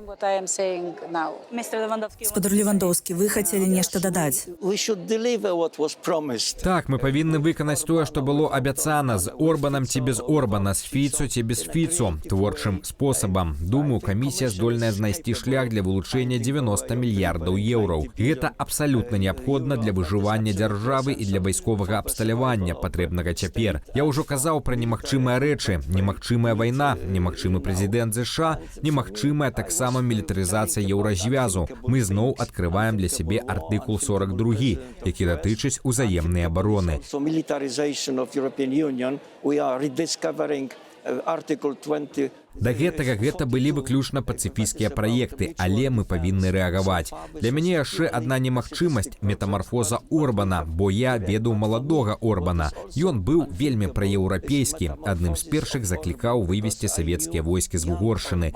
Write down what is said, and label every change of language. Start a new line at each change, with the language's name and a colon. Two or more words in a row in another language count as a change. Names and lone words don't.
Belarusian: Спадар Левандоўскі, вы хацелі нешта дадаць?
English: We should deliver what was promised.
Belarusian: Так, мы павінны выканаць тое, што было абяцана з Орбанам ці без Орбана, з Фіцо ці без Фіцо, творчым спосабам. Думаю, камісія здольная знайсці шлях для вылучэння 90 мільярдаў еўраў. Гэта абсалютна неабходна для выжывання дзяржавы і для вайсковага абсталявання, патрэбнага цяпер. Я ўжо казаў пра немагчымыя рэчы. Немагчымая вайна, немагчымы прэзідэнт ЗША, немагчымая таксама мілітарызацыя еўразвязу. Мы зноў адкрываем для сябе артыкул 42, які датычыць узаемнай абароны.
English: So militarization of European Union, we are rediscovering Article 20.
Belarusian: Да гэтага гэта былі выключна пацыфійскія праекты, але мы павінны рэагаваць. Для мяне яшчэ адна немагчымасць – метамарфоза Орбана, бо я ведаў маладога Орбана. Ён быў вельмі праеўрапейскі, адным з першых заклікаў вывесці савецкія войскі з Угоршчыны.